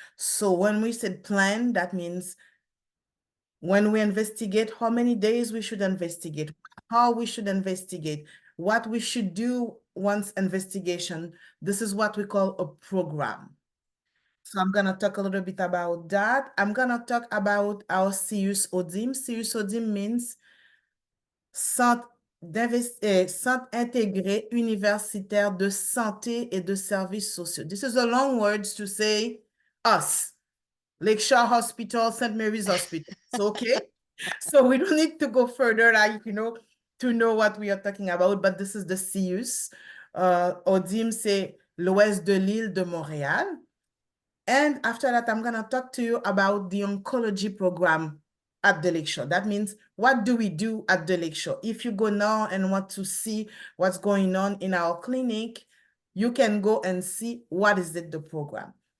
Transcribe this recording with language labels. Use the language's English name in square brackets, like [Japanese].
[English] So when we said plan, that means when we investigate, how many days we should investigate, how we should investigate, what we should do once investigation. This is what we call a program. So I'm going to talk a little bit about that. I'm going to talk about our CIUS ODIM. CIUS ODIM means [French] Centre intégré universitaire de santé et de services sociaux. [English] This is a long words to say us. Lakeshore Hospital, St. Mary's Hospital. So, okay. So we don't need to go further, like, to know what we are talking about, but this is the CIUS. [French] ODIM, c'est l'Ouest de l'île de Montréal. [English] And after that, I'm going to talk to you about the oncology program at the Lakeshore. That means, what do we do at the Lakeshore? If you go now and want to see what's going on in our clinic, you can go and see what is it, the program.